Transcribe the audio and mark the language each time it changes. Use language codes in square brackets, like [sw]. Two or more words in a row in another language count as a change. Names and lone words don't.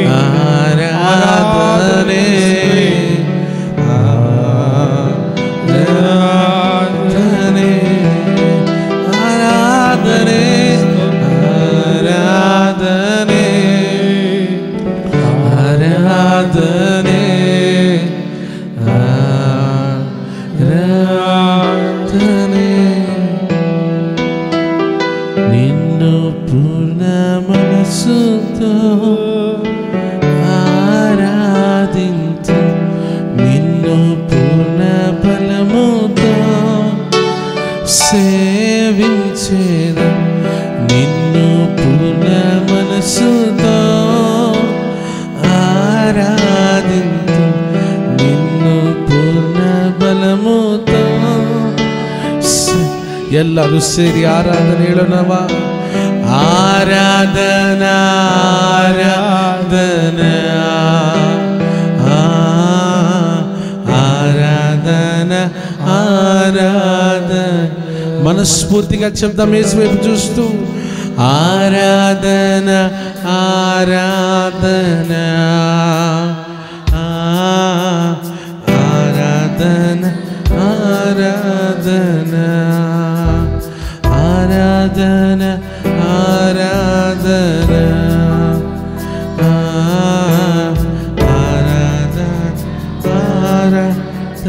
[kn] ಆರಾಧನೆ ಆರಾಧನೆ ಆರಾಧನೆ ಆರಾಧನೆ ಆರಾಧನೆ ಆರಾಧನೆ. [te] నిన్ను పూర్ణ మనసుతో ఆరాధించు, నిన్ను పూర్ణ బలముతో సేవించేదా, నిన్ను పూర్ణ మనసుతో ఆరాధించు, నిన్ను పూర్ణ బలముతో. [kn] ಎಲ್ಲರೂ ಸೇರಿ ಆರಾಧನೆ ಹೇಳೋಣವ. ಆರಾಧನ ಆರಾಧನ [te] ఆరాధన ఆరాధన. మనస్ఫూర్తిగా చెప్దాం యేసు వైపు చూస్తూ. ఆరాధన ఆరాధన ఆరాధన ఆరాధన ఆరాధన ఆరాధన ఆరాధన.